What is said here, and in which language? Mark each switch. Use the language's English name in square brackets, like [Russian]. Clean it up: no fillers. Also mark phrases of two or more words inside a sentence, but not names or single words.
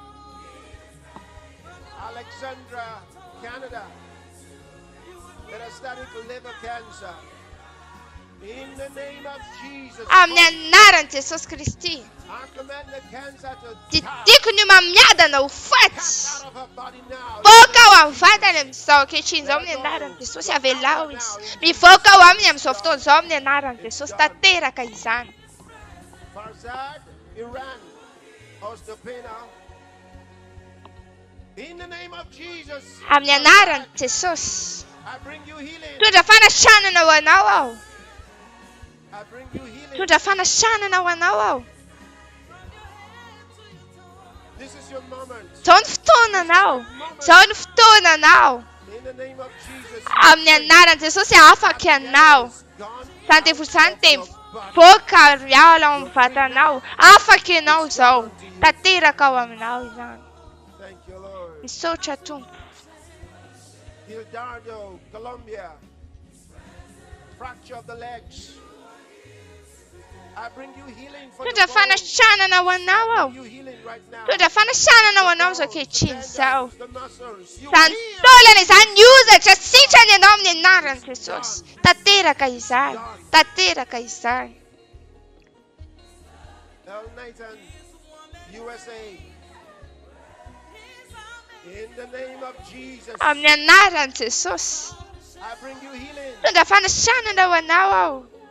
[English] Alexandra, Canada. Metastatic liver cancer. In the name of Jesus. [Malagasy] Amin'ny anaran'i Jesosy Kristy. [English] I command the cancer to [Malagasy] Titiko ny mamiadana ho faty. Mivoaka ao amin'ny vatany amin'izao ankehitriny izao amin'ny anaran'i Jesosy avelao izy. Mivoaka ao aminy amin'izao fotoana izao amin'ny anaran'i Jesosy tanteraka izany. [English] Farzad, Iran. Osteopenia. In the name of Jesus. [Malagasy] Amin'ny anaran'i Jesosy. [English] I bring you healing. [Malagasy] Tondra fanasitranana ho anao ao. [English] I bring you healing. [Malagasy] Tondra fanasitranana ho anao ao. [English] This is your moment. [Malagasy] Izao ny fotoananao. Izao ny fotoananao. [English] In the name of Jesus. [Malagasy] Amin'ny anaran'i Jesosy afaka ianao. Izany devoly izany dia mivoaka ary ao amin'ny vatanao. Afaka ianao izao. Tanteraka ao aminao izany. [English] Thank you, Lord. [Malagasy] Misaotra Tompo. [English] Hildardo, Colombia. Fracture of the legs. I bring you healing for [Malagasy] Tondra fanasitranana ho anao ao. Tondra fanasitranana ho anao izao ankehitriny izao. Izany taolana izany hiozatra sitrana ianao amin'ny anaran'i Jesosy. Tanteraka izany. Tanteraka izany. [English] El Nathan, USA. In the name of Jesus. [Malagasy] Amin'ny anaran'i Jesosy. [English] I bring you healing. [Malagasy] Tondra fanasitranana ho anao ao.